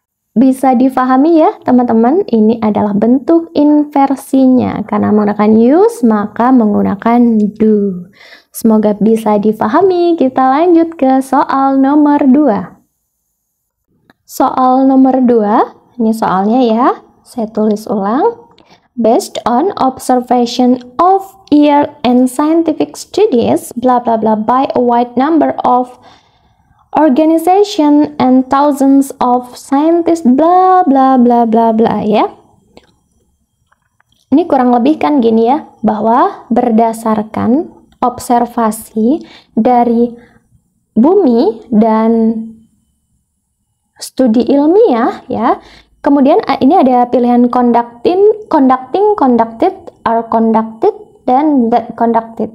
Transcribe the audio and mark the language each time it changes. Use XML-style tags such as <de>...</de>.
<id>Bisa difahami ya teman-teman, ini adalah bentuk inversinya. Karena menggunakan use, maka menggunakan do. Semoga bisa difahami. Kita lanjut ke soal nomor 2. Soal nomor 2, ini soalnya ya, saya tulis ulang.</id> <en>Based on observation of ear and scientific studies, blah blah blah, by a wide number of organization and thousands of scientists, blah blah blah blah blah, ya.</en> <id>Ini kurang lebih kan gini ya, bahwa berdasarkan observasi dari bumi dan studi ilmiah, ya. Kemudian ini ada pilihan conducting, conducted, are conducted, dan that conducted.</id>